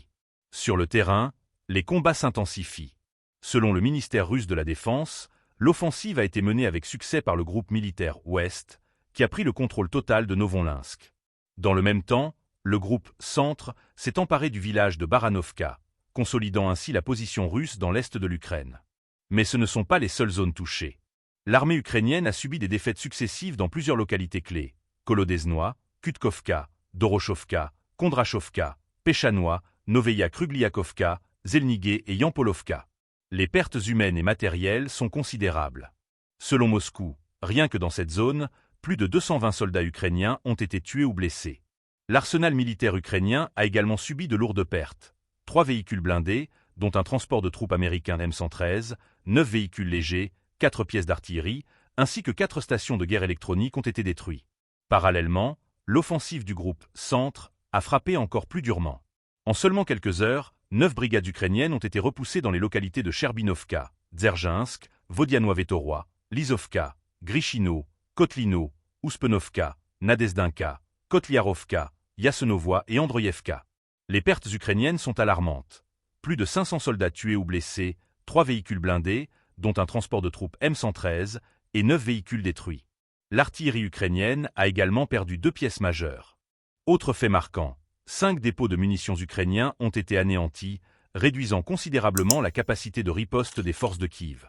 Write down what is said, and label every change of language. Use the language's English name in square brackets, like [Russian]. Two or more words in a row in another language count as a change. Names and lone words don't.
[French] Sur le terrain, les combats s'intensifient. Selon le ministère russe de la Défense, l'offensive a été menée avec succès par le groupe militaire Ouest, qui a pris le contrôle total de Novonlinsk. Dans le même temps, le groupe Centre s'est emparé du village de Baranovka, consolidant ainsi la position russe dans l'est de l'Ukraine. Mais ce ne sont pas les seules zones touchées. L'armée ukrainienne a subi des défaites successives dans plusieurs localités clés: Kolodeznoye, Kutkovka, Dorochovka, Kondrachovka, Pechanoye, Noveya Krugliakovka, Zelnigué et Yampolovka. Les pertes humaines et matérielles sont considérables. Selon Moscou, rien que dans cette zone, plus de 220 soldats ukrainiens ont été tués ou blessés. L'arsenal militaire ukrainien a également subi de lourdes pertes. 3 véhicules blindés, dont un transport de troupes américain M113, 9 véhicules légers, 4 pièces d'artillerie, ainsi que 4 stations de guerre électronique ont été détruits. Parallèlement, l'offensive du groupe Centre a frappé encore plus durement. En seulement quelques heures, 9 brigades ukrainiennes ont été repoussées dans les localités de Cherbinovka, Dzержinsk, Vodianoye-Vetoroy, Lizovka, Grishino, Kotlino, Uspenovka, Nadezhdinka, Kotliarovka, Yasenovoye et Androyevka. Les pertes ukrainiennes sont alarmantes. Plus de 500 soldats tués ou blessés, 3 véhicules blindés, dont un transport de troupes M113, et 9 véhicules détruits. L'artillerie ukrainienne a également perdu 2 pièces majeures. Autre fait marquant, 5 dépôts de munitions ukrainiens ont été anéantis, réduisant considérablement la capacité de riposte des forces de Kiev.